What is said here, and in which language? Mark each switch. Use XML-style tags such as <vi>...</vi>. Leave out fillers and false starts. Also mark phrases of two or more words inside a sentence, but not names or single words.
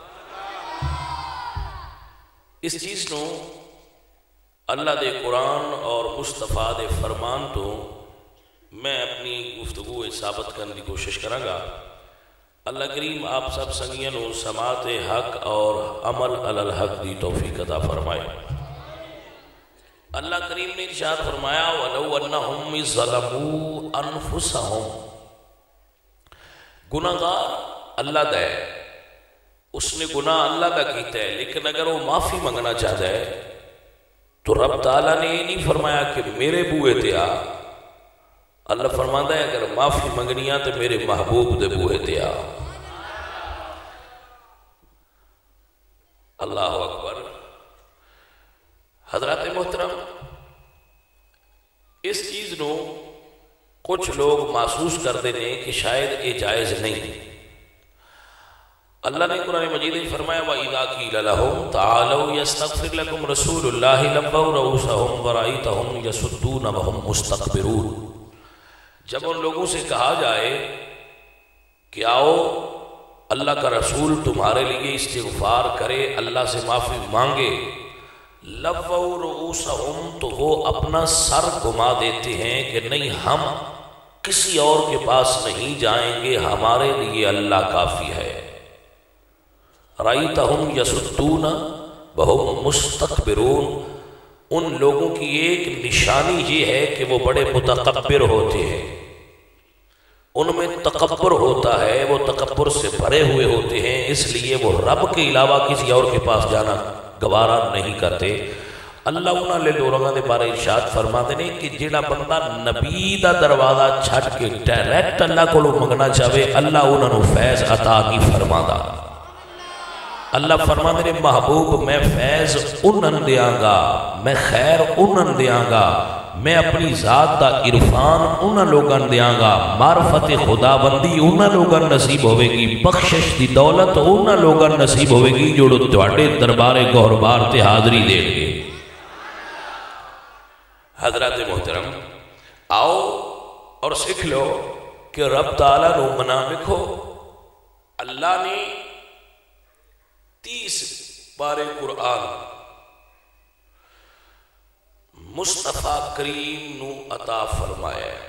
<pa>اس چیز نو اللہ دے قرآن اور مصطفیٰ دے فرمان تو میں اپنی گفتگو ثابت کرنے کی کوشش کراں گا۔ اللہ کریم آپ سب سنگیاں نو سماعت حق اور عمل علی الحق دی توفیق عطا فرمائے۔ اللہ کریم نے ارشاد فرمایا</pa> <ar>وَلَوْ أَنَّهُمْ إِذْ ظَلَمُوا أَنفُسَهُمْ،</ar> <pa>گناہگار اللہ دا ہے، اس نے گناہ اللہ دا کیتا ہے، لیکن اگر وہ معافی منگنا چاہتا ہے تو رب تعالیٰ نے یہ نہیں فرمایا کہ میرے بوئے تے آ، اللہ فرماتا ہے اگر معافی منگنیاں تو میرے محبوب دے بوئے تے آ۔</pa> <ar>اللہ اکبر۔</ar> <ur>حضرات محترم، اس چیز نو کچھ لوگ محسوس کرتے ہیں کہ شاید یہ جائز نہیں۔ اللہ نے قرآن مجید میں فرمایا</ur> <ar>وَإِذَا قِيلَ لَهُمْ تَعَالَوْا يَسْتَغْفِرْ لَكُمْ رَسُولُ اللَّهِ لَوَّوْا رُءُوسَهُمْ وَرَأَيْتَهُمْ يَصُدُّونَ وَهُمْ مُسْتَكْبِرُونَ،</ar> <ur>جب ان لوگوں سے کہا جائے کہ آؤ اللہ کا رسول تمہارے لیے استغفار کرے، اللہ سے معافی مانگے،</ur> <ar>لَوَّوْا رُءُوسَهُمْ،</ar> <ur>تو وہ اپنا سر گھما دیتے ہیں کہ نہیں ہم کسی اور کے پاس نہیں جائیں گے، ہمارے لیے اللہ کافی ہے۔</ur> <ar>رَأَيْتَهُمْ يَصُدُّونَ وَهُمْ مُسْتَكْبِرُونَ،</ar> <ur>ان لوگوں کی ایک نشانی یہ ہے کہ وہ بڑے متکبر ہوتے ہیں، ان میں تکبر ہوتا ہے، وہ تکبر سے بھرے ہوئے ہوتے ہیں، اس لیے وہ رب کے علاوہ کسی اور کے پاس جانا گوارا نہیں کرتے۔</ur> <pa>اللہ انہاں لے لوگاں دے بارے ارشاد فرماتے ہیں کہ جیڑا بندہ نبی دا دروازہ چھٹ کے ڈائریکٹ اللہ کو منگنا چاہے اللہ انہاں نو فیض عطا نہیں فرماتا. اللہ فرماتے ہیں محبوب میں فیض انہاں دیاں گا، میں خیر انہاں دیاں گا، میں اپنی ذات دا عرفان انہاں لوگاں دیاں گا، معرفت خدا بندی انہاں لوگاں نصیب ہوئے گی، بخشش دی دولت انہاں لوگاں نصیب ہوئے گی جو تواڈے دربار گہربار تے حاضری دیں گے. حضرات محترم آؤ اور سیکھ لو کہ رب تعالیٰ نو منا لکھو. اللہ نے 30 پارے قرآن مصطفیٰ کریم نو عطا فرمایا ہے.</pa>